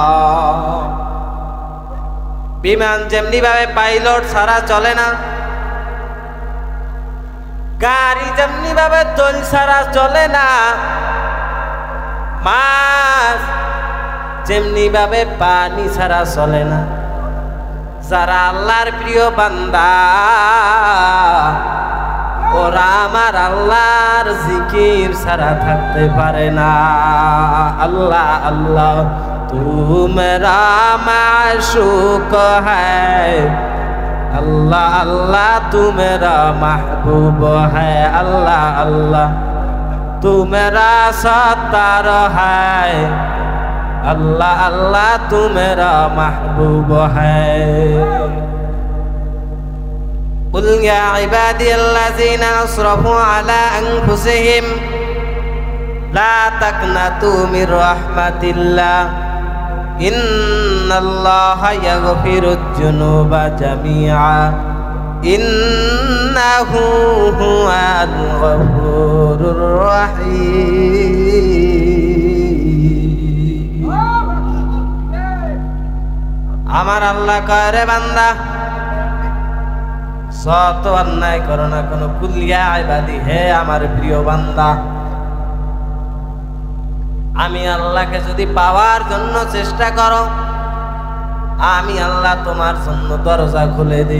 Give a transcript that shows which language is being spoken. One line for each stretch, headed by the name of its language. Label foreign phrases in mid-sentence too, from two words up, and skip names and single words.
Bangla: বিমান যেমনি ভাবে পাইলট ছাড়া চলে না, গাড়ি যেমনি ভাবে তেল ছাড়া চলে না, মাছ যেমনি ভাবে পানি ছাড়া চলে না। যারা আল্লাহর প্রিয় বান্দা ওরা আমার আল্লাহর জিকির ছাড়া থাকতে পারে না।
Hindi: আল্লাহ আল্লাহ तू मेरा माशूक है, अल्लाह अल्लाह तू मेरा महबूब है, अल्लाह अल्लाह तू मेरा सत्तार है, अल्लाह अल्लाह तू मेरा महबूब है।
Arabic: قُلْ يَا عِبَادِيَ الَّذِينَ أَسْرَفُوا عَلَىٰ أَنفُسِهِمْ لَا تَقْنَطُوا مِن رَّحْمَةِ اللَّهِ إِنَّ اللَّهَ يَغْفِرُ الذُّنُوبَ جَمِيعًا إِنَّهُ هُوَ الْغَفُورُ الرَّحِيمُ.
Bangla: আমার আল্লাহ কয় রে বান্দা যত অন্যায় করো না কোনো,
Arabic: قل يا عبادي
Bangla: হে আমার প্রিয় বান্দা, আমি আল্লাহকে যদি পাওয়ার জন্য চেষ্টা করো আমি আল্লাহ তোমার জন্য দরজা খুলে দিই।